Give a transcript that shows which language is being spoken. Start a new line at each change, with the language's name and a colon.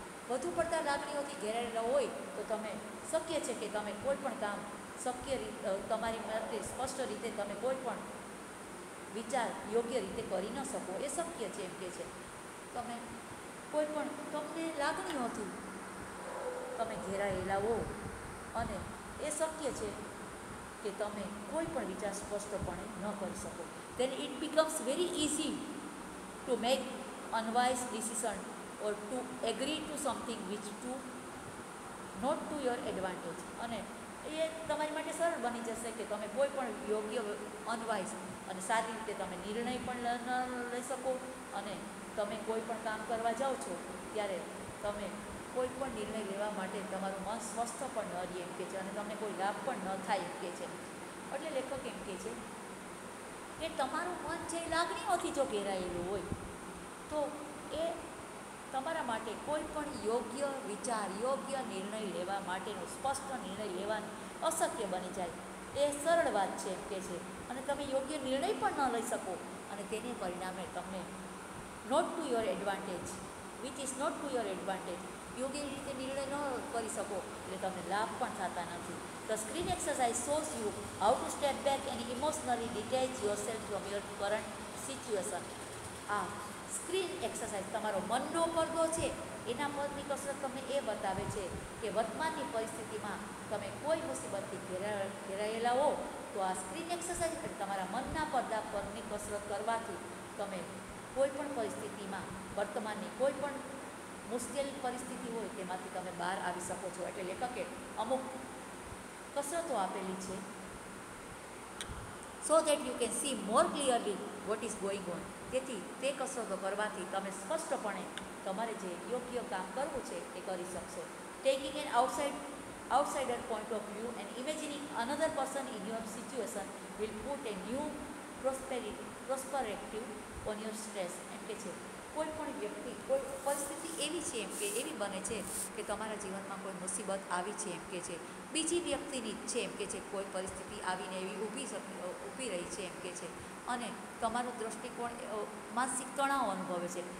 Gujarati: વધુ પડતા લાગણીઓથી ઘેરાયેલા હોય તો તમે શક્ય છે કે તમે કોઈ પણ કામ તમારી માટે સ્પષ્ટ રીતે તમે કોઈ પણ વિચાર યોગ્ય રીતે કરી ન શકો, એ શક્ય છે એમ કે છે. તમે કોઈ પણ તમને લાગણીઓથી તમે ઘેરાયેલા હો અને એ શક્ય છે કે તમે કોઈ પણ વિચાર સ્પષ્ટપણે ન કરી શકો.
English: then it becomes very easy to make unwise decision or to agree to something which to not to your advantage.
Gujarati: અને એ તમારી માટે સરળ બની જશે કે તમે કોઈ પણ યોગ્ય અનવાઇઝ અને સારી રીતે તમે નિર્ણય પણ ન લઈ શકો, અને તમે કોઈ પણ કામ કરવા જાઓ છો ત્યારે તમે કોઈ પણ નિર્ણય લેવા માટે તમારું મન સ્વસ્થ પણ ન રહે એમ કે છે, અને તમને કોઈ લાભ પણ ન થાય એમ કે છે. એટલે લેખક એમ કે છે કે તમારું મન જે લાગણીઓથી જો ઘેરાયેલું હોય તો એ તમારા માટે કોઈ પણ યોગ્ય વિચાર, યોગ્ય નિર્ણય લેવા માટેનો સ્પષ્ટ નિર્ણય લેવાનું અશક્ય બની જાય. એ સરળ વાત છે એમ કે છે, અને તમે યોગ્ય નિર્ણય પણ ન લઈ શકો, અને તેને પરિણામે તમને
English: not to your advantage,
Gujarati: which is not to your advantage, યોગ્ય રીતે નિર્ણય ન કરી શકો એટલે તમને લાભ પણ થતા નથી.
English: The screen exercise shows you how to step back and emotionally detach yourself from your current situation.
Gujarati: આ સ્ક્રીન એક્સરસાઇઝ તમારો મનનો પડદો છે એના પરની કસરત તમને એ બતાવે છે કે વર્તમાનની પરિસ્થિતિમાં તમે કોઈ મુસીબતથી ઘેરાયેલા હો તો આ સ્ક્રીન એક્સરસાઇઝ એટલે તમારા મનના પડદા પરની કસરત કરવાથી તમે કોઈ પણ પરિસ્થિતિમાં વર્તમાનની કોઈ પણ મુશ્કેલ પરિસ્થિતિ હોય તેમાંથી તમે બહાર આવી શકો છો. એટલે લેખકે અમુક કસરતો આપેલી છે
English: So that you can see more clearly what is going on.
Gujarati: તેથી તે કસરતો કરવાથી તમે સ્પષ્ટપણે તમારે જે યોગ્ય કામ કરવું છે એ કરી શકશો.
English: Taking an outsider point of view and imagining another person in your situation will put a new perspective on your stress.
Gujarati: એમ કે છે કોઈ પણ વ્યક્તિ, કોઈ પરિસ્થિતિ એવી છે એમ કે એવી બને છે કે તમારા જીવનમાં કોઈ મુસીબત આવી છે એમ કે છે, બીજી વ્યક્તિની જ છે એમ કે છે, કોઈ પરિસ્થિતિ આવીને એવી ઊભી રહી છે એમ કે છે, અને તમારો દૃષ્ટિકોણ માનસિક તણાવ અનુભવે છે.